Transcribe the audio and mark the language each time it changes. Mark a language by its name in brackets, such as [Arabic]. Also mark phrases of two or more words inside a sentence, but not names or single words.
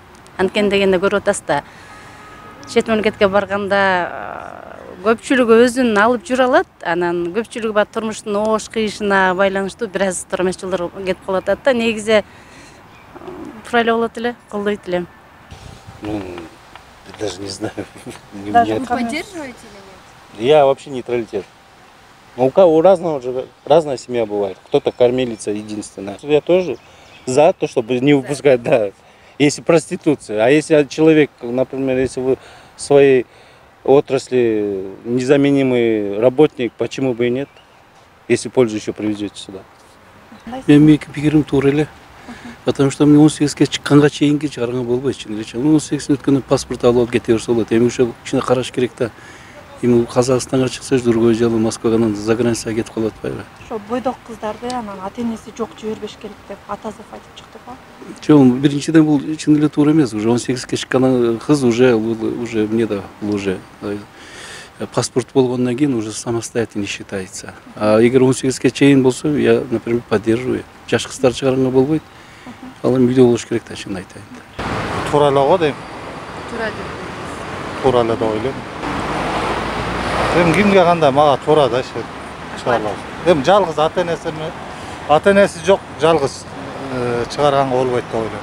[Kyrgyz] Анткени дегенде көрүп атасыз да. Чет мамлекетке барганда көпчүлүгү өзүн алып жүрө алат, анан көпчүлүгү бар турмуштун оош кыйышына байланыштуу бир аз туура эмес жолдор кетип калып атат да. Негизи туура эле болот эле, колдойт элем. [Russian] Даже не знаю. Даже поддерживаете или нет? Я вообще нейтралитет. У разного же разная семья бывает. Кто-то кормилица единственная. Я тоже за то, чтобы не выпускать, да. Если проституция, а если человек, например, если вы в своей отрасли незаменимый работник, почему бы и нет, если пользу еще привезете сюда? [Kyrgyz] Менин пикирим туура эле. [Russian] Потому что мне [Kyrgyz] 18-ге чыкканга чейинки чыгарганга болбойт. 18 өткөндөн паспорт алып кете берсе болот. Эми ошо кичине караш керек да. Эми Казакстанга чыкса [Russian] другой дело, [Kyrgyz] Москвага [Russian] за границага [Kyrgyz] кетип калып атпайбы? Ошо бойдок кыздарды анан ата энеси жок жибербеш керек деп Атазов айтып чыкты го. Жок, биринчиден бул чын эле туура эмес. Уже 18-ге чыккан кыз [Russian] уже мне [Kyrgyz] да, уже паспорт болгондон кийин [Russian] уже самостоятельно считается. [Kyrgyz] А эгер 18-ге чейин болсо, [Russian] я, например, поддерживаю. [Kyrgyz] Жаш кыздар чыгарганга болбойт. Ал эми үйдө болуш керек да, чын айтайын. Туура эле го дейм. Туура деп. Туура эле деп ойлойм. Эми кимге кандай, мага туура да чыгаралат. Эми жалгыз ата энеси жок жалгыз чыгарганга болбойт деп ойлойм.